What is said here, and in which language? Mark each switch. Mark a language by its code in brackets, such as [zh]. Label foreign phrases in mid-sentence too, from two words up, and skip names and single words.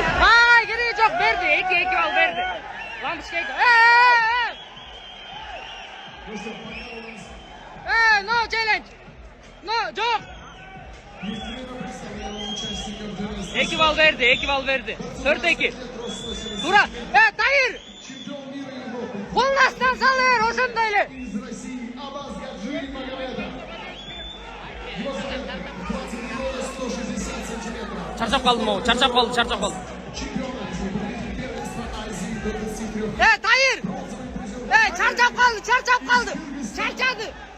[ky] Ай, кереги жок, берди. 2 бал берди. Лампочка 2. [en] No challenge. No, [ky] жок. 2 бал берди. 4-2. [kk] Тура. Тайыр. Қолын астынан салы бер, [ky] ошондой эле. Чарчап калдым, чарчап калды. Тайыр. Чарчап калды. Чарчады.